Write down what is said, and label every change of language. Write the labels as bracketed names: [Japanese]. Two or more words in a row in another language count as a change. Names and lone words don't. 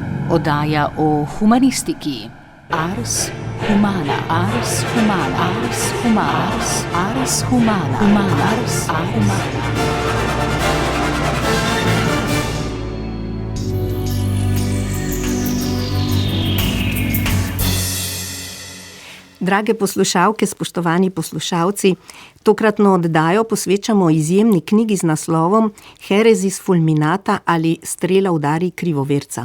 [Slovenian] Oddaja o humanistiki. Ars humana, ars humana, ars humana, ars humana, humana, ars humana. Drage poslušalke, spoštovani poslušalci, tokratno oddajo posvečamo izjemni knjigi z naslovom Heresis fulminata ali Strela udari krivoverca.